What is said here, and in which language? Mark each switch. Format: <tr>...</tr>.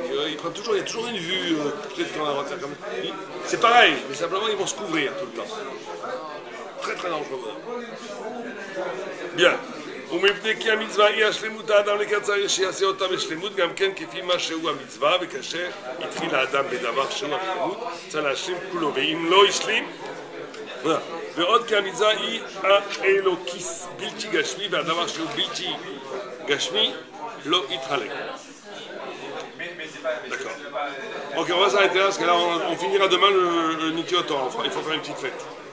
<fr>Ils prennent toujours, il y a toujours une vue. Peut-être qu'on va faire comme ça. C'est pareil, mais simplement ils vont se couvrir tout le temps. Très très dangereux. Bien.</fr> <he>ומפני כי המצווה היא השלמות האדם לקצר שיעשה אותה בשלמות גם כן כפי מה שהוא המצווה וכאשר התחיל האדם בדבר שהוא השלמות צריך להשלים כולו ואם לא השלים ועוד כי המצווה היא האלוקיס בלתי גשמי והדבר שהוא בלתי גשמי לא יתחלק.</he> <fr>D'accord. Ok, on va s'arrêter là parce que là on finira demain le Nityo Torah. Il faut faire une petite fête.</fr>